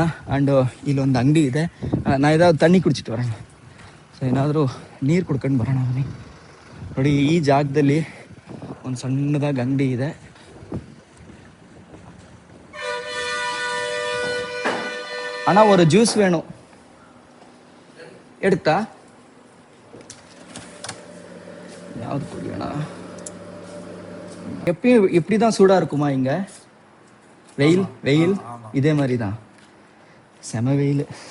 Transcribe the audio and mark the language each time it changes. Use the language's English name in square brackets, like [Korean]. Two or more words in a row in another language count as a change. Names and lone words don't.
[Kannada] ಆ್ಯಂಡ್ ಇಲ್ಲೊಂದು ಅಂಗಡಿ ಇದೆ, ನಾ ಏನಾದ್ರು [Tamil] தண்ணி குடிச்சிட்டு [Kannada] ಬರೋಣ. ಸೊ ಏನಾದರೂ ನೀರು ಕುಡ್ಕೊಂಡು ಬರೋಣ ಬನ್ನಿ. ನೋಡಿ ಈ ಜಾಗದಲ್ಲಿ ಒಂದು ಸಣ್ಣದಾಗಿ ಅಂಗಡಿ ಇದೆ. [Tamil] ಅಣ್ಣ ஒரு ஜூஸ் வேணும் எடுத்தா? யாவது குடியண்ணா. எப்பயும் இப்படி தான் சூடாக இருக்குமா இங்கே? வெயில் இதே மாதிரி தான், செம வெயில்.